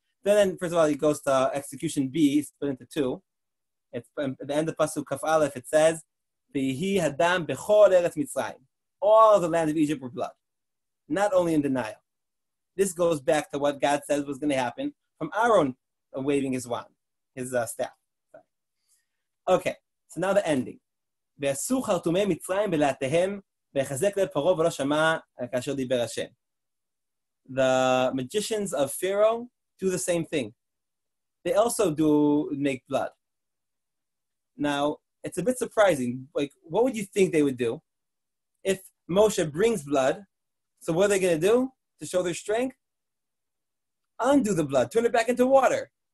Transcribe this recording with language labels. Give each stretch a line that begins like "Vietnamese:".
English: Then, first of all, it goes to execution B, split into two. It's at the end of Pasuk Kaf Aleph, it says,
Hebrew: V'hi hadam bechol eretz Mitzrayim.
English: All the land of Egypt were blood, not only in the Nile. This goes back to what God says was going to happen from Aaron waving his wand, his staff. Okay, so now the ending.
Hebrew: ועשו חרטומי מצרים בלהטיהם, ויחזק לב פרעה ולא שמע כאשר דיבר השם.
English: The magicians of Pharaoh do the same thing. They also do make blood. Now, it's a bit surprising. Like, what would you think they would do if Moshe brings blood? So what are they going to do to show their strength? Undo the blood, turn it back into water.